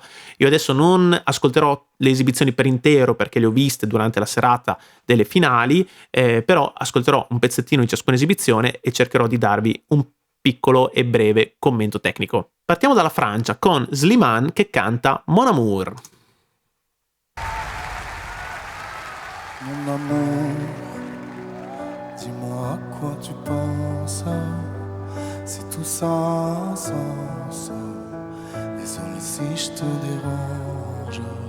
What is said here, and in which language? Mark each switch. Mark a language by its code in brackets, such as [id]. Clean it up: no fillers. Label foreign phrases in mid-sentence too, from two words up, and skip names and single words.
[it] Io adesso non ascolterò le esibizioni per intero perché le ho viste durante la serata delle finali, però ascolterò un pezzettino di ciascuna esibizione e cercherò di darvi un piccolo e breve commento tecnico. Partiamo dalla Francia con Slimane che canta Mon Amour. [fr] Mon amour, dis-moi à quoi tu penses, si tout ça a un sens, désolé si je te dérange.